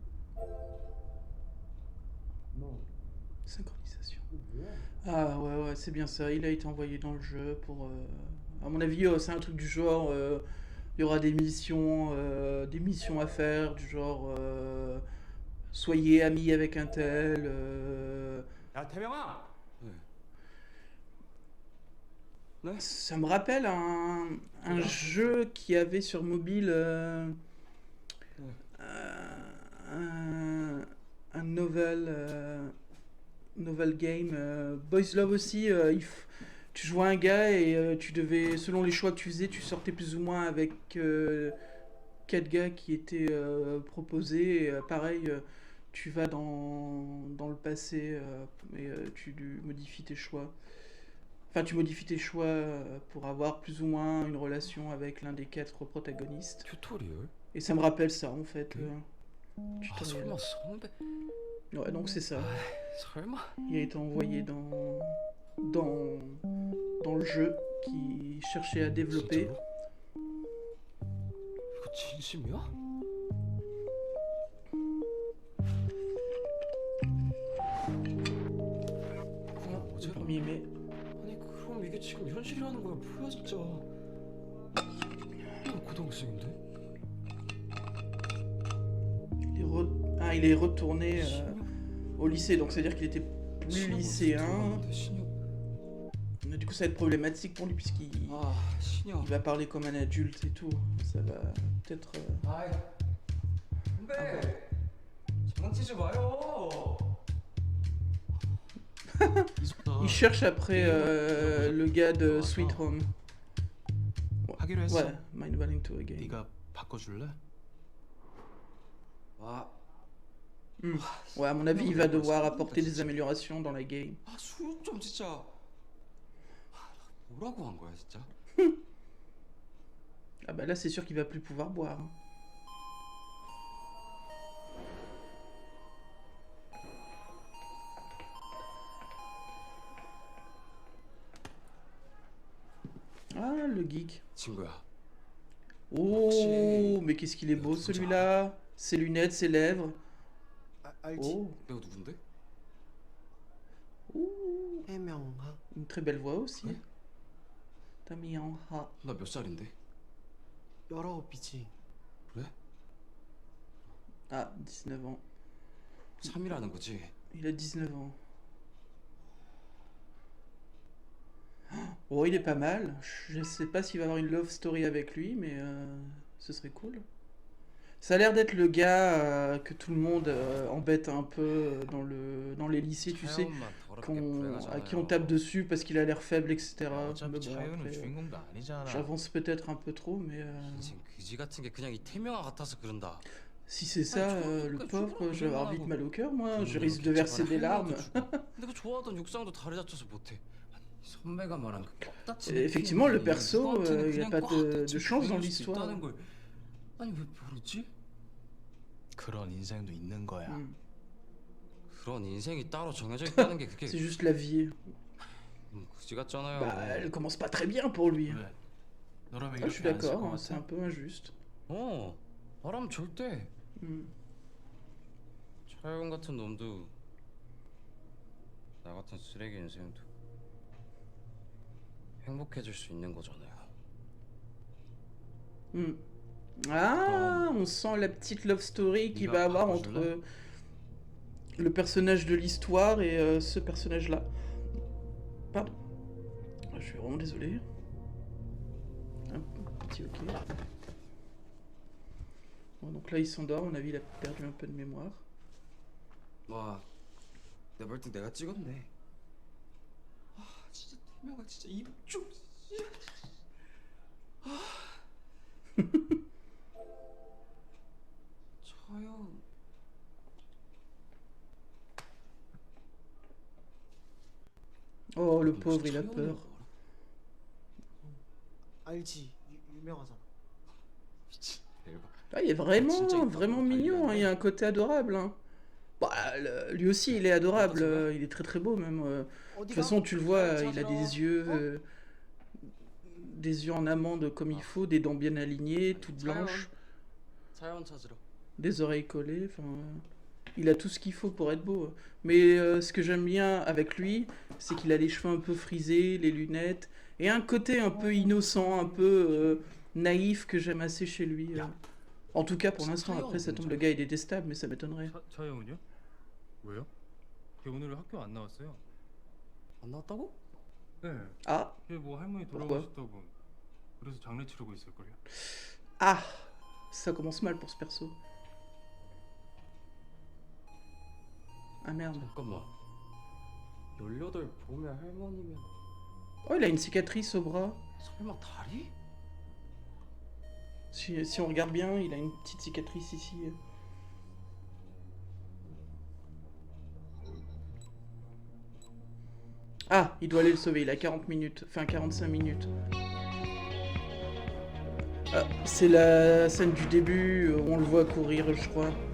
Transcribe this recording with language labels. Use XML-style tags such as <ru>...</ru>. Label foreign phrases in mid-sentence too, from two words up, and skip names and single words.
<fr>Synchronisation. Ah ouais, ouais, c'est bien ça. Il a été envoyé dans le jeu pour... À mon avis, c'est un truc du genre... il y aura des missions à faire, du genre... soyez amis avec un tel...</fr> <ko>야 태명아. 네. 네?</ko> <fr>Ça me rappelle un jeu qui avait sur mobile... un novel... novel game.</fr> <en>Boys Love</en> <fr>aussi, tu jouais un gars et tu devais, selon les choix que tu faisais, tu sortais plus ou moins avec 4 gars qui étaient proposés. Et, pareil, tu vas dans le passé et tu modifies tes choix. Enfin, tu modifies tes choix pour avoir plus ou moins une relation avec l'un des 4 protagonistes.</fr> <ko>튜토리얼?</ko> <fr>Et ça me rappelle ça en fait.</fr> <ko>아</ko> <fr>Tutoriel.</fr> <ko>설마 선배?</ko> <fr>Ouais, donc c'est ça.</fr> <ko>설마?</ko> <fr>Il a été envoyé dans le jeu qui cherchait à développer.</fr> <ko>진짜로? 이거 진심이야? 그럼</ko> <fr>Le</fr> <ko>어제가</ko> <fr>1er mai.</fr> <ko>아니 그럼 이게 지금 현실이라는 거야 뭐야 진짜 나 고등학생인데?</ko> <fr>Il est retourné au lycée, donc c'est-à-dire qu'il était plus 신혁 lycéen.</fr> <ko>들어갔는데, 신혁.</ko> <fr>Mais du coup, ça va être problématique pour lui puisqu'il</fr> <ko>아 신혁</ko> <fr>il va parler comme un adulte et tout. Ça va peut-être.</fr> <ko>아이 선배 장난치지 마요</ko> <fr>Il cherche après le gars de Sweet Home.</fr> <ko>하기로 했어.</ko> <fr>Ouais, Mind Valling to Again.</fr> <ko>네가 바꿔줄래? 와</ko> <fr>Ouais, à mon avis, il va devoir apporter des améliorations dans la game.</fr> <ko>아, 수육 좀 진짜 뭐라고 한 거야 진짜</ko> <fr>Ah bah là, c'est sûr qu'il va plus pouvoir boire. Hein. Ah, le geek.</fr> <ko>친구야</ko> <fr>Oh, mais qu'est-ce qu'il est beau celui-là. Ses lunettes, ses lèvres.</fr> <ko>알지.</ko> <fr>Oh,</fr> <ko>내가 누군데?</ko> <fr>ouh,</fr> <ko>태명아.</ko> <fr>une très belle voix aussi. Ouais. Tamiyan Ha.</fr> <ko>나 몇 살인데? 19이지. 그래?</ko> <fr>Ah, 19 ans.</fr> <ko>3이라는 거지?</ko> <fr>Il a 19 ans. Oh, il est pas mal. Je sais pas s'il va avoir une</fr> <en>love story</en> <fr>avec lui, mais ce serait cool. Ça a l'air d'être le gars que tout le monde embête un peu dans les lycées, tu sais, à qui on tape dessus parce qu'il a l'air faible, etc. Mais</fr> <ko>어차피</ko> <fr>bon,</fr> <ko>차유는</ko> <fr>après,</fr> <ko>주인공도 아니잖아.</ko> <fr>j'avance peut-être un peu trop, mais</fr> <ko>인생 그지 같은 게 그냥 이 태명아 같아서 그런다</ko> <fr>si c'est ça, le pauvre, je vais avoir vite mal au cœur, moi. Je risque de</fr> <ko>이렇게</ko> <fr>verser</fr> <ko>저번에</ko> <fr>des larmes.</fr> <ko>할머니도 주고. 근데 그 좋아하던 육상도 다리 다쳐서 못해 아니, 선배가 말한 그 껍다치</ko> <fr>Effectivement, le</fr> <ko>느낌이</ko> <fr>perso,</fr> <ko>누구한테는</ko> <fr>il n'y a</fr> <ko>그냥</ko> <fr>pas</fr> <ko>꽉</ko> <fr>de</fr> <ko>닫힌</ko> <fr>chance dans</fr> <ko>병일 수도</ko> <fr>l'histoire.</fr> <ko>있다는 걸. 아니 왜 모르지? 그런 인생도 있는 거야. 그런 인생이 따로 정해져 있다는 게 그게</ko> <fr>C'est juste la vie.</fr> <ko>그지 같잖아요.</ko> <fr>Bah, elle commence pas très bien pour lui.</fr> <ko>왜? 너라면</ko> <fr>Ah, je suis</fr> <ko>이렇게 안쓸</ko> <fr>d'accord,</fr> <ko>것</ko> <fr>hein, c'est un</fr> <ko>같아?</ko> <fr>peu injuste.</fr> <ko>말하면 절대.</ko> <fr>Hmm.</fr> <ko>차영 같은 놈도 나 같은 쓰레기 인생도 행복해질 수 있는 거잖아요.</ko> <fr>Hmm. Ah, on sent la petite</fr> <en>love story</en> <fr>qu'il va avoir entre le personnage de l'histoire et ce personnage-là. Pardon. Je suis vraiment désolé. Un petit ok. Bon, donc là, il s'endort. À mon avis, il a perdu un peu de mémoire.</fr> <ko>와, 내 벌칙 내가 찍었네. 아, 진짜 태명아 진짜 입좀. 차영.</ko> <fr>Oh, le pauvre, il a peur.</fr> <ko>알지. 유명하잖아. 미친 대박.</ko> <fr>Ah, il est vraiment mignon, hein, il y a un côté adorable. Hein. Bah, lui aussi, il est adorable, il est très très beau même. De toute façon, tu le vois, il a des yeux en amande comme il faut, des dents bien alignées, toutes blanches,</fr> <ko>자연 찾으러.</ko> <fr>des oreilles collées. Enfin, il a tout ce qu'il faut pour être beau. Mais ce que j'aime bien avec lui, c'est qu'il a les cheveux un peu frisés, les lunettes, et un côté un peu innocent, un peu naïf que j'aime assez chez lui. En tout cas, pour l'instant, après, ça tombe, le gars est détestable, mais ça m'étonnerait.</fr> <ko>차영은요? 왜요? 걔 오늘 학교 안 나왔어요. 안 나왔다고? 네.</ko> <fr>Ah,</fr> <ko>걔 뭐 할머니</ko> <fr>Pourquoi?</fr> <ko>돌아가셨다고. 그래서 장례 치르고 있을걸요.</ko> <fr>ah, ça commence mal pour ce perso. Ah merde.</fr> <ko>잠깐만. 18 봄의 할머니면</ko> <fr>Oh, il a une cicatrice au bras.</fr> <ko>설마 다리?</ko> <fr>Si on regarde bien, il a une petite cicatrice ici. Ah, il doit aller le sauver, il a 40 minutes, enfin 45 minutes. Ah, c'est la scène du début, où on le voit courir, je crois.</fr>